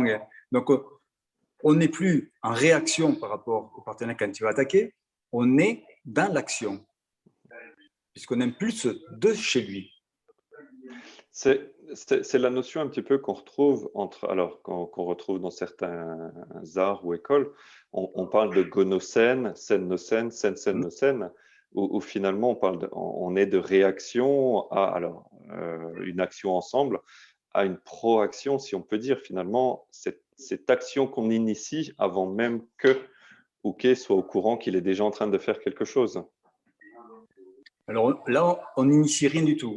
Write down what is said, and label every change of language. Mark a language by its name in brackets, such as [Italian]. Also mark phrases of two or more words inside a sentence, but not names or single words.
[French] Donc, on n'est plus en réaction par rapport au partenaire quand il va attaquer, on est dans l'action, puisqu'on impulse de chez lui. C'est la notion un petit peu qu'on retrouve qu'on retrouve dans certains arts ou écoles. On parle de gonocène, sen-nocène, sen-sen-nocène, où finalement on est de réaction à une action ensemble, à une proaction, si on peut dire, finalement, cette action qu'on initie avant même que Uke soit au courant qu'il est déjà en train de faire quelque chose. Alors là, on n'initie rien du tout.